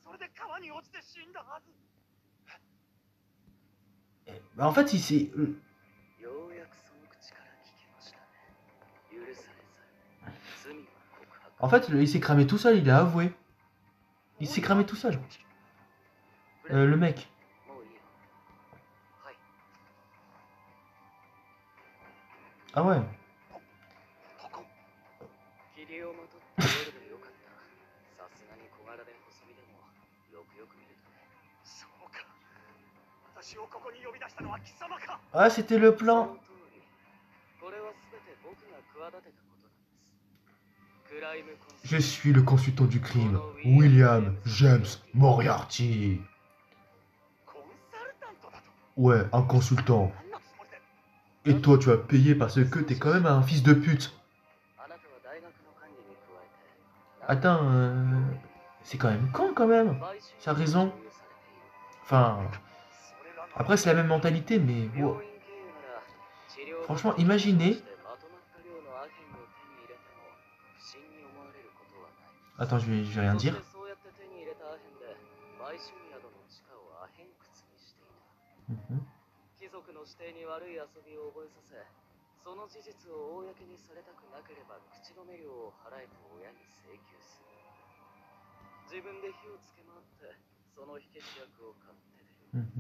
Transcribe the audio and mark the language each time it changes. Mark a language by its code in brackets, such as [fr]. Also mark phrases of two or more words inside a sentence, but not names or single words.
[fr] Bah, en fait, il s'est... En fait, il s'est cramé tout seul, il a avoué. Il s'est cramé tout seul. Le mec. [ja] もういいよ。はい。 [fr] Ah ouais. [ja] 霧をまとって夜でよかった。さすがに小柄で細身でもよくよく見るとね。そうか。私をここに呼び出したのは貴様か。 [fr] Ah, c'était le [ja] そ [fr] plan. [ja] の通り。これは全て僕が企てたことなんです。クライムコン [fr] Je suis le consultant du crime, William James Moriarty. [ja] コンサルタントだと。 [fr] Ouais, un consultant. [ja] 何のつもりで。 [fr] Et toi, tu as payé parce que t'es quand même un fils de pute. [ja] あなたは大学の管理に加えて。 [fr] Attends, c'est quand même con quand même. [ja] 買収 [fr] Ça a [ja] に [fr] raison. [ja] 所有されている。 [fr] Enfin, [ja] それらの [fr] après c'est la même mentalité, mais [ja] 病 [fr] wow. [ja] 院経由なら治療 [fr] Franchement, [ja] と [fr] imaginez. [ja] してまとまった量のアヘンを手に入れても不審に思われることはない。 [fr] Attends, je vais rien [ja] そして [fr] dire. [ja] そうやって手に入れたアヘンで売春宿の地下をアヘン窟にしていた。 Mhm. 貴族の指定に悪い遊びを覚えさせ、その事実を公にされたくなければ口止め料を払えと親に請求する。自分で火をつけ回ってその火消し役を買って出る。